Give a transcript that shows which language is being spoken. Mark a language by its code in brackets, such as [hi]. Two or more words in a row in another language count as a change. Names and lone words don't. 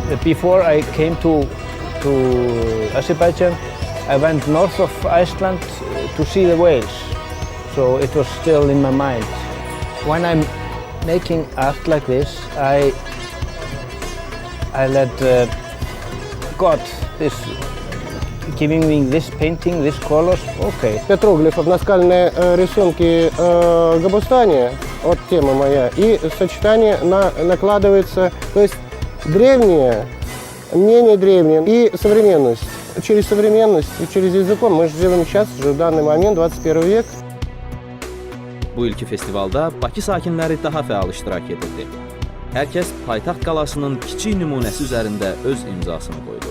[en] Before I came to Azerbaijan, I went north of Iceland to see the whales, so it was still in my mind. When I'm making art like this, I let God giving me this painting, this colors, okay. [ru] Петроглифов, наскальные рисунки Габустани, вот тема моя, и сочетание накладывается, то есть древнее, менее древнее и современность. Через современность и через языком мы живем сейчас, уже в данный момент, 21 век. [az] Bu ilki festivalda Bakı sakinləri daha fəal iştirak edirdi. Hər kəs paytaxt qalasının kiçik nümunəsi üzərində öz imzasını qoydu.